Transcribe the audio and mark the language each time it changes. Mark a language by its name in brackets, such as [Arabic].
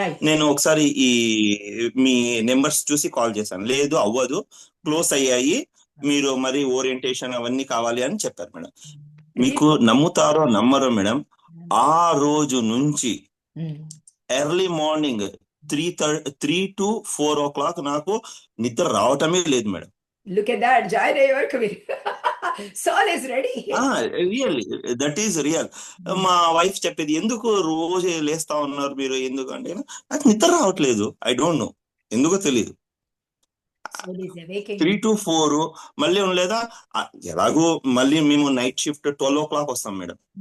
[Telugu] నేను ఒకసారి ఈ మీ నెంబర్స్ చూసి కాల్ చేశాను, లేదు అవ్వదు, క్లోజ్ అయ్యాయి, మీరు మరి ఓరియంటేషన్ అవన్నీ కావాలి అని చెప్పారు మేడం. మీకు నమ్ముతారో నమ్మరో మేడం, ఆ రోజు నుంచి ఎర్లీ మార్నింగ్ 3 to 4 o'clock నాకు నిద్ర రావటమే లేదు madam. [English] Look at that, join [Telugu] అయ్యే వరకు [English] soul is ready. Really that is real. [Telugu] మా వైఫ్ చెప్పేది, ఎందుకు రోజు లేస్తా ఉన్నారు మీరు, ఎందుకు అంటే నాకు నిద్ర రావట్లేదు, [English] I don't know [Telugu] ఎందుకో తెలియదు. 3 to 4 మళ్ళీ లేదా ఎలాగో మళ్ళీ మేము నైట్ షిఫ్ట్ 12 o'clock వస్తాం మేడం.